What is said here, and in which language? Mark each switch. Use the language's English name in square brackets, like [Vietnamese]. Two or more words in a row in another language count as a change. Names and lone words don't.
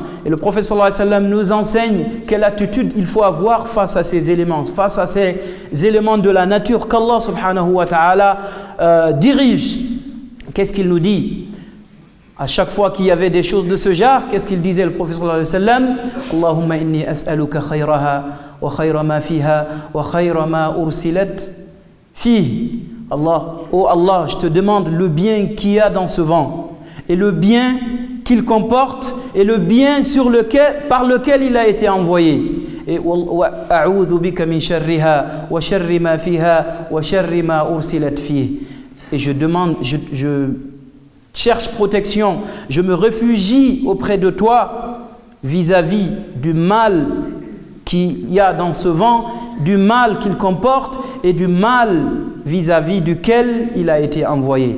[French] Et le prophète [Arabic] صلى الله عليه وسلم [French] nous enseigne quelle attitude il faut avoir face à ces éléments, face à ces éléments de la nature qu'Allah [Arabic] سبحانه وتعالى [French] dirige. Qu'est-ce qu'il nous dit? À chaque fois qu'il y avait des choses de ce genre, qu'est-ce qu'il disait le prophète [Arabic] صلى الله عليه وسلم? اللهم إني أسألك خيرها وخير ما فيها وخير ما أرسلت فيه. [French] Oh Allah, je te demande le bien qu'il y a dans ce vent et le bien qu'il comporte et le bien par lequel il a été envoyé. [Arabic] Et أعوذ بك من شرها وشر ما فيها وشر ما أرسلت فيه. [French] Et je cherche protection, je me réfugie auprès de toi vis-à-vis du mal qu'il y a dans ce vent, du mal qu'il comporte et du mal vis-à-vis duquel il a été envoyé.